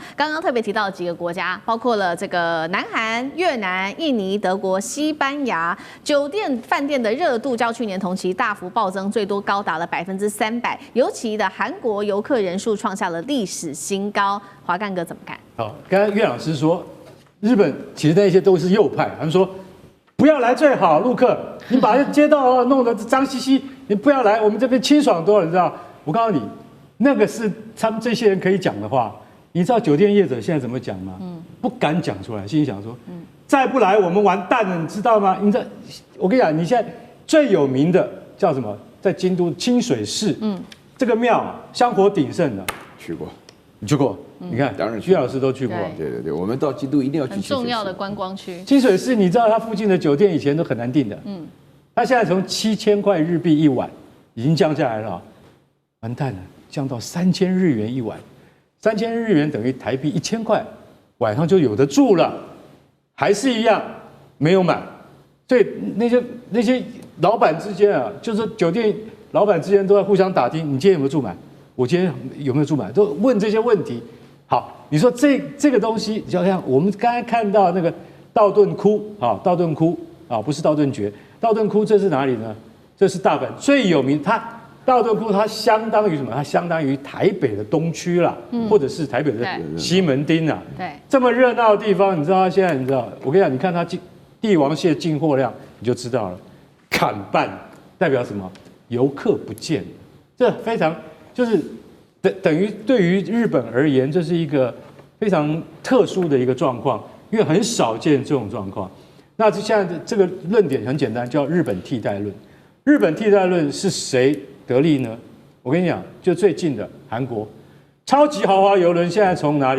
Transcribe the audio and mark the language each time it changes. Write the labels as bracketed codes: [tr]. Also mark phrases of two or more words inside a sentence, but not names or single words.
[zh] 剛剛特別提到的幾個國家，包括了這個南韓、越南、印尼、德國、西班牙，酒店飯店的熱度較去年同期大幅暴增，最多高達了300%，尤其的韓國遊客人數創下了歷史新高。華幹哥怎麼看？好，剛才岳老師說，日本其實那些都是右派，他們說不要來最好，陸客，你把街道弄得髒兮兮，你不要來，我們這邊清爽多了，你知道？我告訴你，那個是他們這些人可以講的話。你知道酒店業者現在怎麼講嗎？不敢講出來，心裡想說，再不來我們完蛋了，你知道嗎？你知道，我跟你講，你現在最有名的叫什麼？在京都清水寺， 這個廟香火鼎盛的，去過，你去過？你看，當然徐老師都去过。对，我们到基督一定要去很重要的观光区。清水寺，你知道它附近的酒店以前都很难訂的，它現在從7000 塊日幣一晚已經降下來了，完蛋了，降到3000日元一晚，3000日元等於台幣1000塊，晚上就有得住了，還是一樣沒有滿，所以那些老闆之間啊，就是酒店老闆之間都在互相打聽，你今天有沒有住滿？我今天有沒有住滿？都問這些問題。好，你說這個東西，就像我們剛才看到那個道頓窟啊，道頓窟啊，不是道頓堀，道頓窟這是哪裡呢？這是大阪最有名，它道頓窟它相當於什麼？它相當於台北的東區啦，或者是台北的西門町啊。對，這麼熱鬧的地方，你知道它現在你知道？我跟你講，你看它帝王蟹進貨量，你就知道了，砍半代表什麼？遊客不見，這非常就是等於對於日本而言，這是一個非常特殊的一個狀況，因為很少見這種狀況。那現在的這個論點很簡單，叫日本替代論。日本替代論是誰得利呢？我跟你講，就最近的韓國，超級豪華郵輪現在從哪裡？